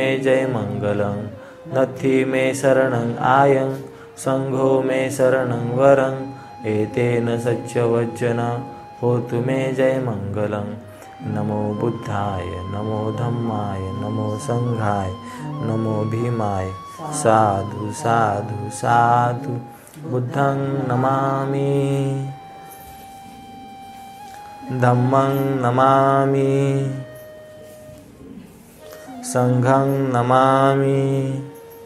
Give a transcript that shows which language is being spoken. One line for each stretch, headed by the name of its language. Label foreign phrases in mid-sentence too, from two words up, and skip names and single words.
Pali: जयमङ्गलं नत्थि मे शरणं आयं संघो मे शरणं वरं एतेन सच्चवचन होतु मे जयमङ्गलं नमो बुद्धाय नमो धम्माय नमो संघाय नमो भीमाय साधु साधु साधु बुद्धं नमामि धम्मं नमामि संघं नमामि